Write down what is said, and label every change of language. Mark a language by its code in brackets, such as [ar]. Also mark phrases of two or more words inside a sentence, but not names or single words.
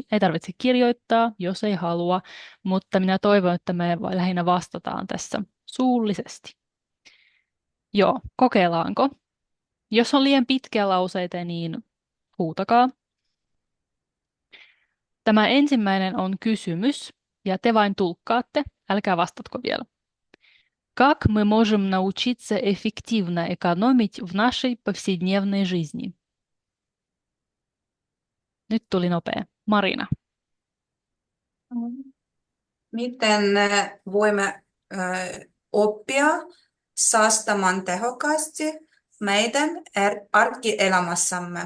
[fi] Ei tarvitse kirjoittaa, jos ei halua, mutta minä toivon, että me lähinnä vastataan tässä suullisesti. Joo, kokeillaanko? Jos on liian pitkiä lauseita, niin huutakaa. Tämä ensimmäinen on kysymys, ja te vain tulkkaatte, älkää vastatko vielä. [ru] Как мы можем научиться эффективно экономить в нашей повседневной жизни? [fi] Nyt tuli nopea. Marina. Miten voimme oppia säästämään tehokkaasti meidän arkielämässämme?